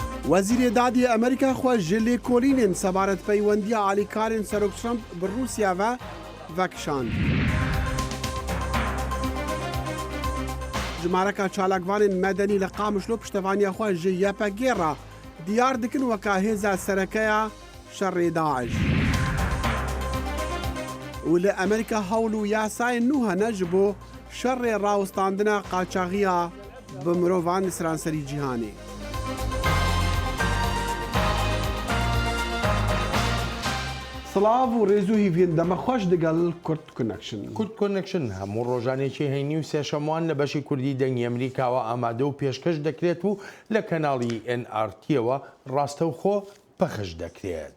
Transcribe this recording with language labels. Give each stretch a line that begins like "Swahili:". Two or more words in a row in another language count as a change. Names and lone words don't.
Kurdish: وەزیرێ دادی ئەمریکا خۆ ژلێ کۆلینێن سەبارەت پەیوەندیە عالیکارên سەرۆک ترامپ bi Rûsya ve vekişand. Jimareka çalakvanên medenî li Qamişlo piştevaniya xwe ji YPG re diyar dikin weka hêza serekeya şerê Daeş. û li Amerîka hewl û yasayên nû hene ji bo şerê rawistandina qaçaxiya bi mirovan li seranserî cîhanê.
Central Kurdish: سلااو و ڕێزوو هیڤین دەمە خۆش دەگەڵ کورد کنەکشن. کورد کنەکشن هەموو ڕۆژانێکی هەینی و سێشەموان لە بەشی کوردی دەنگی ئەمریکاوە ئامادە و پێشکەش دەکرێت و لە کەناڵی NRTەوە ڕاستە و خۆ پەخش دەکرێت.